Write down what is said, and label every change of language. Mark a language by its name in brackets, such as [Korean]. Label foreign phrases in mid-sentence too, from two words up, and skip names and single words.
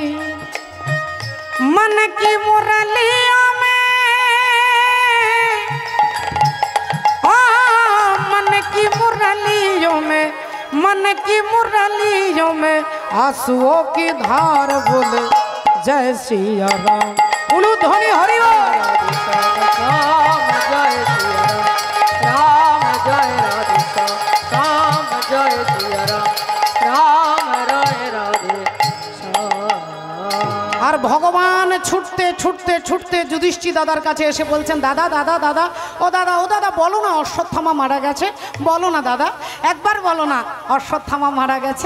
[Hindi] मन की मुरलिया में, मन की मुरलियों में, मन की मुरलियों में आंसुओं की धार बोले जय सिया राम। [Bangla] উলু ধ্বনি হরি আর ভগবান ছুটতে ছুটতে ছুটতে যুধিষ্ঠির দাদার কাছে এসে বলছেন, দাদা দাদা দাদা, ও দাদা ও দাদা, বলো না অশ্বত্থামা মারা গেছে, বলো না দাদা, একবার বলো না অশ্বত্থামা মারা গেছে।